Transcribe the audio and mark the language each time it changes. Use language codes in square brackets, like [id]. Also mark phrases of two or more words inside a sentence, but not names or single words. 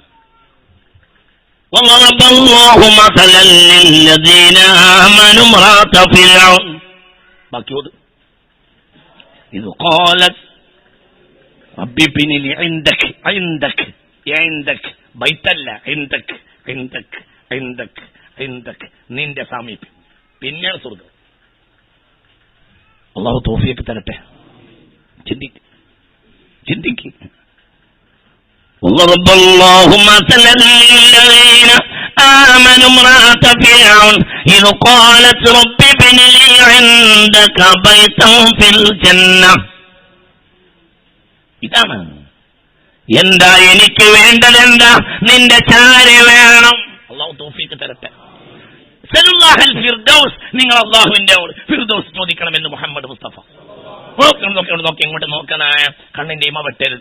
[ml] ബാക്കിയോട് ഇത് ബൈത്തല്ല, നിന്റെ സാമീപ്യം, പിന്നെയാണ് സ്വർഗം. അള്ളാഹു തൗഫീഖ് തരട്ടെ. ചിന്തിക്ക്. [ar] وضرب الله مثلا للذين آمنوا امرأة فرعون إذ قالت رب ابن لي عندك بيتا في الجنة. [ml] ഇതാണ് എന്താ എനിക്ക് വേണ്ടതെന്താ, നിന്റെ ചാര വേണം. അള്ളാഹു തൗഫീഖ് തരട്ടെ. [ar] سلوا الله الفردوس, [ml] നിങ്ങൾ അള്ളാഹുവിന്റെ ഫിർദൗസ് ചോദിക്കണമെന്ന് മുഹമ്മദ് മുസ്തഫ. നോക്കി ഇങ്ങോട്ട് നോക്കണ, കണ്ണിന്റെ ഇമ വെട്ടരുത്.